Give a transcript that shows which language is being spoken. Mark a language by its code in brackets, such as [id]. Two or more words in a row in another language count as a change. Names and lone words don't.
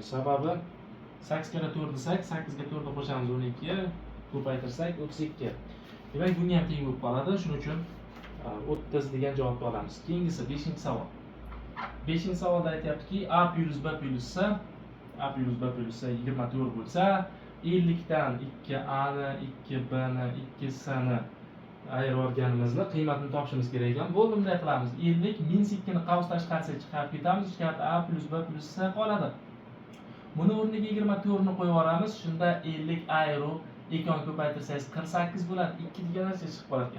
[uz] Sababi 8 kere 4 desak, 8 ga 4 ni qo'shamiz 12, ko'paytirsak 32. Demak, bunga ham teng bo'lib qoladi. Shuning uchun 30 degan javobni olamiz. Keyingisi 5-savol. 5-savolda aytyaptiki, A plus B plus C, A plus B plus C 24 bo'lsa, 50 dan 2A ni, 2B ni, 2C ni ayirib olganimizni qiymatini topishimiz kerak ekan. Bo'ldi, bunday qilamiz. 50 -2 ni qavs tashqarisiga chiqarib ketamiz. Ichkarida A plus B plus C qoladi. Buni o'rniga 24 ni qo'yib yuboramiz. Shunda 50 ayru 2 ni ko'paytirsangiz 48 bo'ladi. 2 degan narsa chiqib qolar ekan.